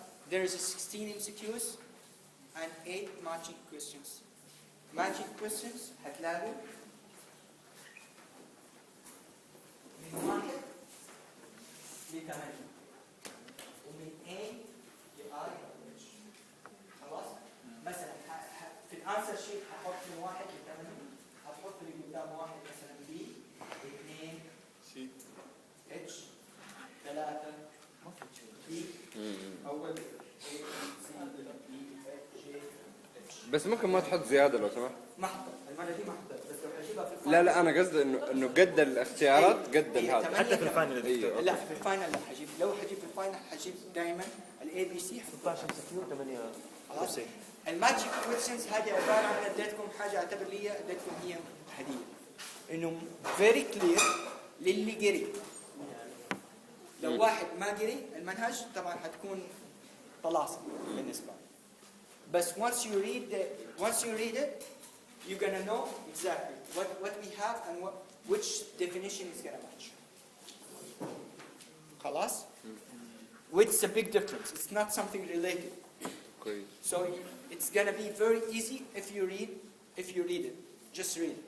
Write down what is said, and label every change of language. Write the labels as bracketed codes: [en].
[en] There is 16 MCQs and 8 matching questions. [ar] Matching questions هتلاقوا من 1 ل 8 ومن A ل I خلاص؟ مثلا في الانسر شيت هحط من 1 ل 8 هتحط اللي قدام 1 مثلا B 2 سي H 3 B اول بس ممكن ما تحط زياده لو سمحت. ما حطيت المره دي ما حطيت بس لو حجيبها في الفاينل. لا انا قصدي انه قد الاختيارات قد هذا حتى في الفاينل. ايوه لا في الفاينل لا حجيب لو حجيب في الفاينل حجيب دائما الاي بي سي [en] 16 MCQ 8 [ar] خلاص. الماتشنج كويشنز هذه عباره عن اديتكم حاجه اعتبر لي اديتكم هي هديه انه [en] very clear [ar] للي قري. لو واحد ما قري المنهج طبعا حتكون طلاسم بالنسبه له. [en] بس once you read it you're gonna know exactly what we have and which definition is gonna match. [ar] خلاص? [en] Which is a big difference. It's not something related. [ar] كويس. [en] So it's gonna be very easy if you read it. Just read it.